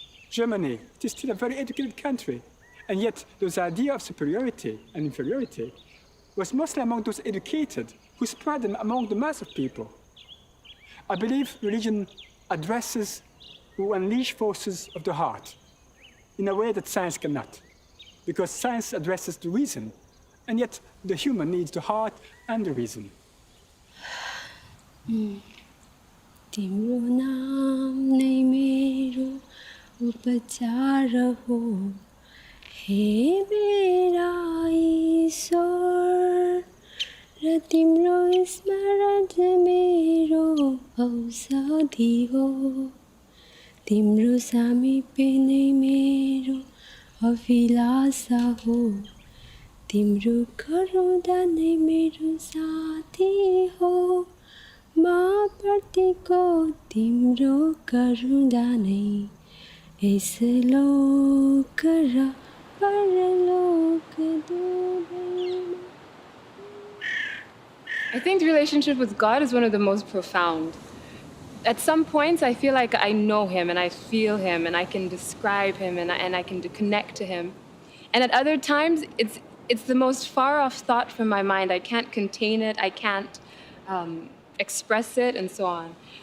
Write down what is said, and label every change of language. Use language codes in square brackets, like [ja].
[en] Germany, it is still a very educated country, and yet those ideas of superiority and inferiority was mostly among those educated who spread them among the mass of people. I believe religion addresses who unleash forces of the heart in a way that science cannot, because science addresses the reason, and yet the human needs the heart and the reason. [ne] तिम्रो नाम नै मेरो उपचार हो हे मेरा ईश्वर र तिम्रो स्मरण मेरो औषधि हो तिम्रो सामिप्य नै मेरो अभिलाषा हो तिम्रो करुणा नै मेरो साथी हो माँ प्रतिको तिम्रो करुणा नै यस लोक र परलोक दुवैमा. [en] I think the relationship with God is one of the most profound. At some points, I feel like I know him and I feel him and I can describe him and I can connect to him. And at other times, it's the most far-off thought from my mind. I can't contain it. I can't express it and so on.